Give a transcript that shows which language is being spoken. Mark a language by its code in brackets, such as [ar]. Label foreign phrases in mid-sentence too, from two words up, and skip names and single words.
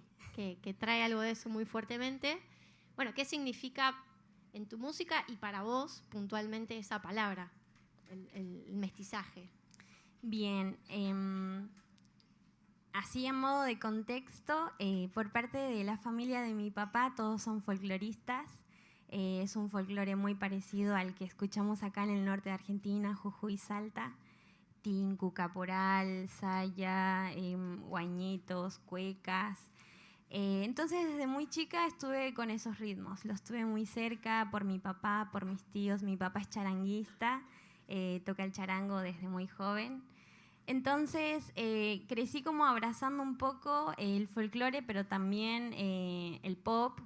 [es] Que trae algo de eso muy fuertemente. Bueno, ¿qué significa en tu música y para vos puntualmente esa palabra, el mestizaje? Bien, así en modo de contexto, por parte de la familia de mi papá, todos son folcloristas. Es un folclore muy parecido al que escuchamos acá en el norte de Argentina, Jujuy, Salta. Tinku, caporal, saya, guañitos, cuecas. Entonces desde muy chica estuve con esos ritmos, los tuve muy cerca por mi papá, por mis tíos. Mi papá es charanguista, toca el charango desde muy joven. Entonces crecí como abrazando un poco el folclore, pero también el pop.